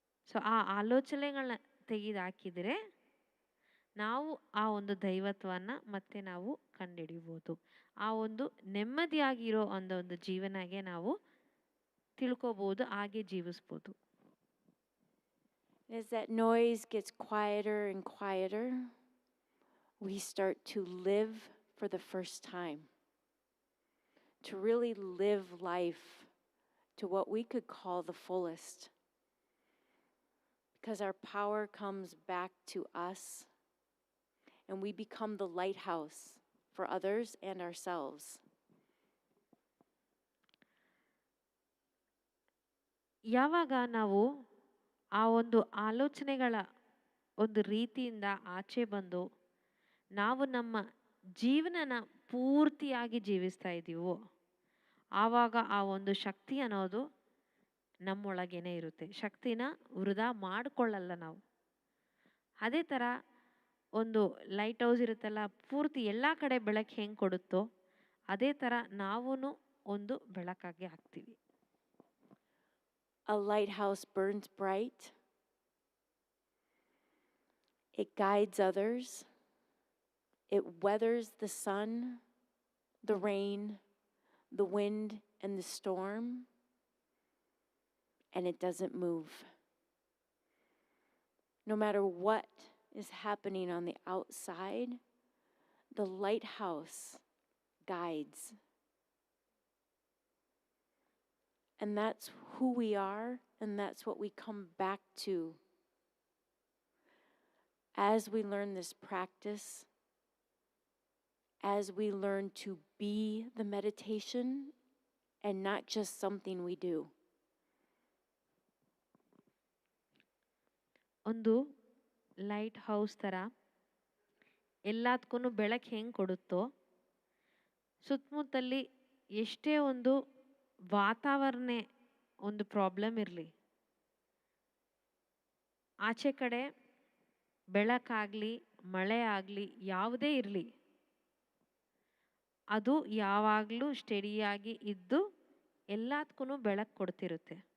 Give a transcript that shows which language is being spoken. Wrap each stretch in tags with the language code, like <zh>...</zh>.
<kn>So ಆ ಆಲೋಚನೆಗಳನ್ನ ತೆಗೆದುಹಾಕಿದರೆ ನಾವು ಆ ಒಂದು ದೈವತ್ವನ ಮತ್ತೆ ನಾವು ಕಂಡುಹಿಡಿಬೋದು. ಆ ಒಂದು ನೆಮ್ಮದಿಯಾಗಿರೋ ಒಂದು ಜೀವನಗೆ ನಾವು ತಿಳ್ಕೊಬೋದು, ಹಾಗೆ ಜೀವಿಸ್ಬೋದು.</kn> <en>As that noise gets quieter and quieter, we start to live for the first time. To really live life to what we could call the fullest. Because our power comes back to us, and we become the lighthouse for others and ourselves.</en> <kn>ಯಾವಾಗ ನಾವು ಆ ಒಂದು ಆಲೋಚನೆಗಳ ಒಂದು ರೀತಿಯಿಂದ ಆಚೆ ಬಂದು ನಾವು ನಮ್ಮ ಜೀವನನ ಪೂರ್ತಿಯಾಗಿ ಜೀವಿಸ್ತಾ ಇದ್ದೀವೋ, ಆವಾಗ ಆ ಒಂದು ಶಕ್ತಿ ಅನ್ನೋದು ನಮ್ಮೊಳಗೇನೆ ಇರುತ್ತೆ. ಶಕ್ತಿನ ವೃಧಾ ಮಾಡಿಕೊಳ್ಳಲ್ಲ ನಾವು. ಅದೇ ಥರ ಒಂದು ಲೈಟ್ ಹೌಸ್ ಇರುತ್ತಲ್ಲ, ಪೂರ್ತಿ ಎಲ್ಲ ಕಡೆ ಬೆಳಕು ಹೆಂಗೆ ಕೊಡುತ್ತೋ ಅದೇ ಥರ ನಾವೂ ಒಂದು ಬೆಳಕಾಗಿ ಆಗ್ತೀವಿ.</kn> <en>A lighthouse burns bright. It guides others. It weathers the sun, the rain, the wind, and the storm, and it doesn't move. no matter what is happening on the outside, the lighthouse guides. And that's who we are, and that's what we come back to as we learn this practice, as we learn to be the meditation and not just something we do.</en> <kn>ಒಂದು light house ಥರ ಎಲ್ಲದಕ್ಕೂ ಬೆಳಕು ಹೆಂಗೆ ಕೊಡುತ್ತೋ, ಸುತ್ತಮುತ್ತಲ್ಲಿ ಎಷ್ಟೇ ಒಂದು ವಾತಾವರಣ ಒಂದು problem ಇರಲಿ, ಆಚೆ ಕಡೆ ಬೆಳಕಾಗಲಿ ಮಳೆ ಆಗಲಿ ಯಾವುದೇ ಇರಲಿ, ಅದು ಯಾವಾಗಲೂ ಸ್ಟಡಿಯಾಗಿ ಇದ್ದು ಎಲ್ಲದಕ್ಕೂ ಬೆಳಕು ಕೊಡ್ತಿರುತ್ತೆ.</kn>